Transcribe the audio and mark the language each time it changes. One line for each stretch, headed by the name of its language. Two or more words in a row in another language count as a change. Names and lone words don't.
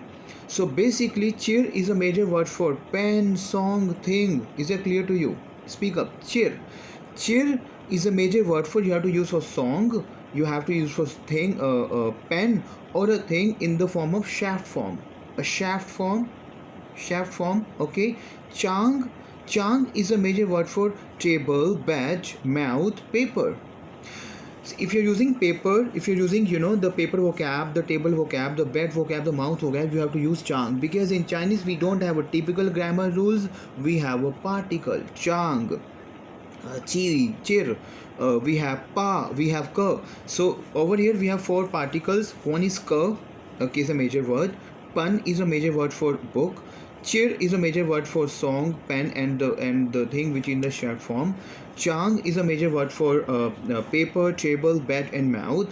English: So basically cheer is a major word for pen, song, thing. Is that clear to you? Speak up. Cheer. Cheer is a major word for you have to use for song. You have to use for thing, pen or a thing in the form of shaft form. A shaft form. Shaft form. Okay. Chang. Chang is a major word for table, badge, mouth, paper. If you're using paper, if you're using the paper vocab, the table vocab, the bed vocab, the mouth vocab, you have to use chang, because in Chinese we don't have a typical grammar rules. We have a particle chang, chi, chir, we have pa, we have ka. So over here we have 4 particles. One is ka, okay, is a major word. Pan is a major word for book. Cheer is a major word for song, pen, and the thing which in the short form. Chang is a major word for paper, table, bed, and mouth.